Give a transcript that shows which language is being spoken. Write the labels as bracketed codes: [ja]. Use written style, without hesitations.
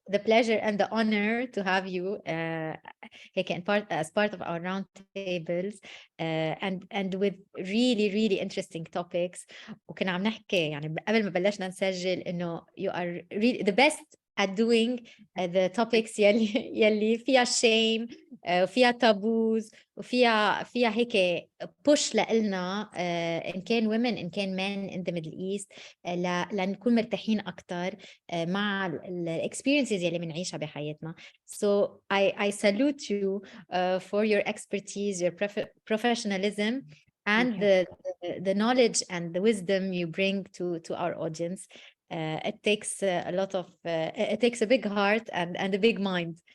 [en] The pleasure and the honor to have you هيك as part of our round tables and with really interesting topics. [ar] وكنا عم نحكي يعني قبل ما بلشنا نسجل إنه [en] you are really the best at doing the topics [ar] يلي فيها shame وفيها taboos وفيها هيك push لإلنا إن كان women إن كان men in the Middle East لنكون مرتاحين أكتر مع ال experiences يلي بنعيشها بحياتنا. [en] So I salute you for your expertise, your professionalism, and the knowledge and the wisdom you bring to our audience. It takes a lot of it takes a big heart and a big mind.